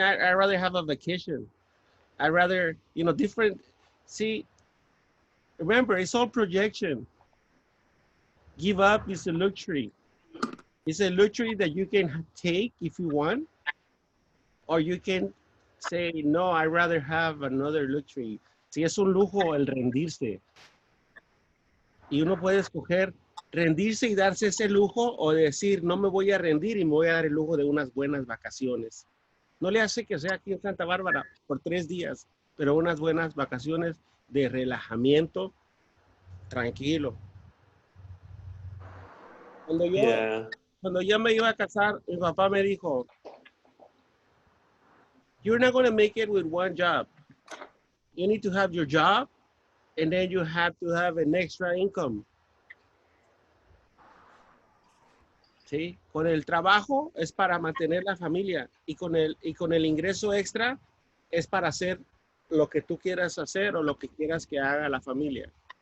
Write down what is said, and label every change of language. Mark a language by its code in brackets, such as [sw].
[en] I'd rather have a vacation. I'd rather, you know, different. See, remember, it's all projection. Give up is a luxury. It's a luxury that you can take if you want, or you can say, no, I'd rather have another luxury. [es] Si es un lujo el rendirse. Y uno puede escoger rendirse y darse ese lujo o decir, no me voy a rendir y me voy a dar el lujo de unas buenas vacaciones. No le hace que sea aquí en Santa Bárbara por 3 días, pero unas buenas vacaciones de relajamiento, tranquilo. Cuando yo, [en] yeah. [es] cuando yo me iba a casar, mi papá me dijo, [en] you're not going to make it with one job. You need to have your job, and then you have to have an extra income. [es] ¿Sí? Con el trabajo es para mantener la familia y con el ingreso extra es para hacer lo que tú quieras hacer o lo que quieras que haga la familia.